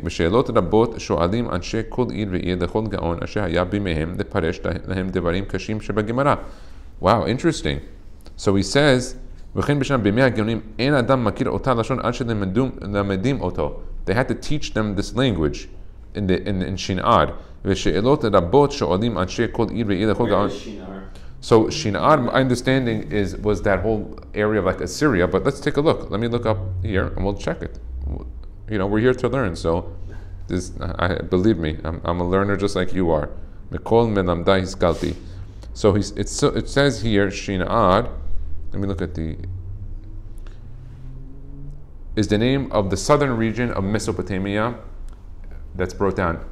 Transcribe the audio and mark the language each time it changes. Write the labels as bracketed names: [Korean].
[Hebrew] בשאלות רבות שואלים אנשי כל עיר ועיר לכל גאון אשר היה בימיהם לפרש להם דברים קשים שבגמרא. [English] Wow, interesting. So he says [Hebrew] וכן בשם בימי הגאונים אין אדם מכיר אותה לשון עד שלמדים אותו. [English] They had to teach them this language in Shinar. [Hebrew] ושאלות רבות שואלים אנשי כל עיר ועיר לכל גאון. [English] So Shinar, my understanding was that whole area of like Assyria, but let's take a look. Let me look up here and we'll check it. You know, we're here to learn, so believe me, I'm a learner just like you are. [Hebrew] Mikol melamdai hiskalti. [English] So it says here, Shinar, let me look at is the name of the southern region of Mesopotamia that's brought down.